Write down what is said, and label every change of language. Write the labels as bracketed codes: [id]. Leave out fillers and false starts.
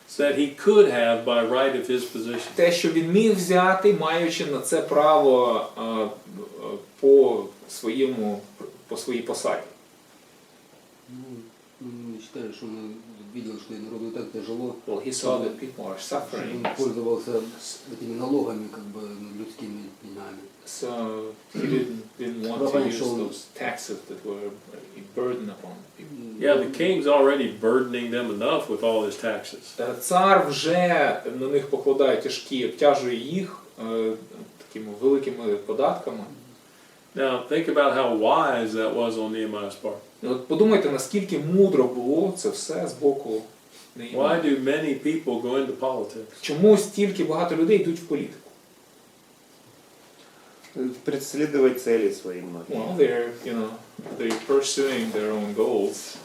[en] that he could have by right of his position? [uk] Те, що він міг взяти, маючи на це право по своїй посаді. [ru] Мы считали, что он видел, что народу так тяжело, [en] Well, he saw that people are [ru] что [en] suffering, [ru] он пользовался этими налогами, как бы людскими деньгами. [en] so he didn't want to use those taxes that were a burden upon people. Yeah, the king's already burdening them enough with all his taxes. [uk] Цар вже на них покладає тяжкі, обтяжує їх такими великими податками. [en] Now, think about how wise that was on Nehemiah's part. [uk] От подумайте, наскільки мудро було це все з боку Неємії. [en] Why do many people go into politics? [uk] Чому стільки багато людей йдуть в політику? [ru] Преследовать цели свои многие. [en] Well, they're pursuing their own goals.